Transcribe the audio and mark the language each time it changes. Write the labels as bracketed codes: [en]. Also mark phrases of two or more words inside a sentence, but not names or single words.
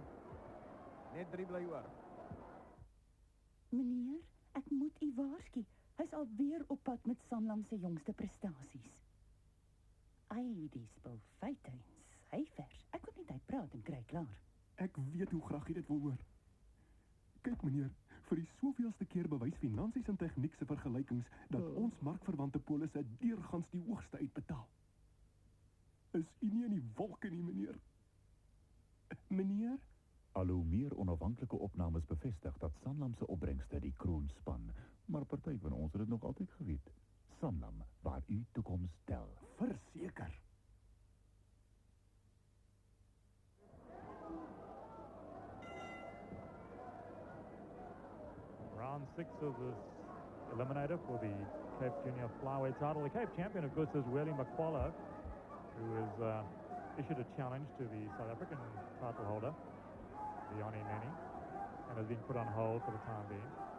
[af] Net 3 bly oor. Meneer, ek moet u waarsku. Hy's alweer op pad met Sanlam se jongste prestasies. Ai, die spul feite en syfers. Ek kon net uitpraat en kry klaar. Ek weet hoe graag jy dit wil hoor. Kyk meneer, vir die soveelste keer bewys finansies en tegniek se vergelykings dat ons markverwante polisse deurgangs die hoogste uitbetaal. Is u nie in die wolke nie, meneer? Meneer? Al hoe meer onafhanklike opnames bevestig dat Sanlam se opbrengste die kroon span, maar party van ons het dit nog altyd geweet. Sanlam, waar u toekoms tel. Verseker. [en] Round 6 of this eliminator for the Cape Junior Flyweight title. The Cape champion, of course, is Willie McFarlane, who has issued a challenge to the South African title holder, Leone Neni, and has been put on hold for the time being.